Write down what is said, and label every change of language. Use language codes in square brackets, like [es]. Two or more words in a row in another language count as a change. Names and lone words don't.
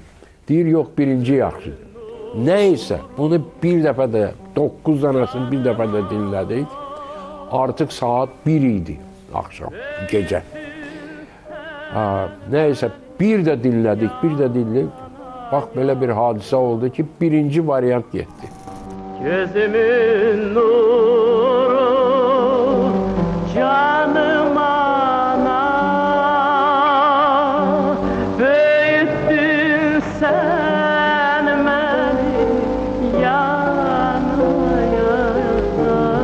[az] Deyir, yox, birinci yaxşıdır. Nəysə, bunu bir dəfə də, 9 dənəsini bir dəfə də dinlədik. Artıq saat 1 idi, axşam, gecə. Nəysə, bir də dinlədik. Bax, belə bir hadisə oldu ki, birinci variant getdi. [tr] Gözümün nuru, canım ana, büyüttün sen beni yana yana.